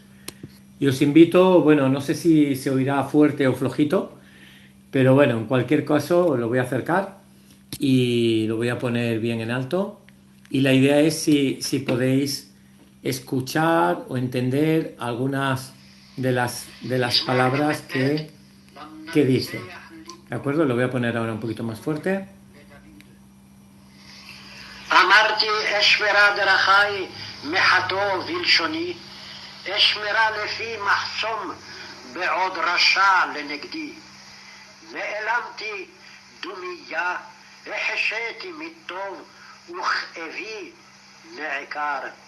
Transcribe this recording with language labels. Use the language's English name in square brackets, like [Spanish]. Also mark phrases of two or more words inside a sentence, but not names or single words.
[Spanish] Y os invito, bueno, no sé si se oirá fuerte o flojito, pero bueno, en cualquier caso lo voy a acercar y lo voy a poner bien en alto. Y la idea es si podéis escuchar o entender algunas de las palabras que dice. ¿De acuerdo? Lo voy a poner ahora un poquito más fuerte. [Hebrew] אמרתי אשמרה דרכי מחתו בלשוני, אשמרה לפי מחסום בעוד רשע לנגדי. נעלמתי דומיה, החשיתי מטוב וכאבי נעקר.